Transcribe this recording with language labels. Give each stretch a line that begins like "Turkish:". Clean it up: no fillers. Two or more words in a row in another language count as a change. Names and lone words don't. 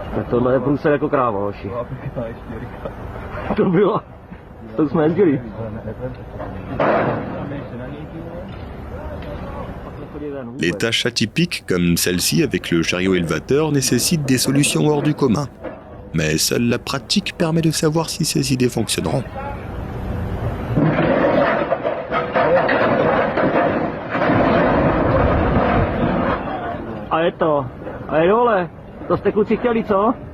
Czech: Tohle je průser jako kráva, hoši. To bylo. To jsme jezdili.
French: Les tâches atypiques, comme celle-ci avec le chariot élevateur, nécessitent des solutions hors du commun. Mais seule la pratique permet de savoir si ces idées fonctionneront.
Czech: A je to. A je dole. To jste kluci chtěli, co?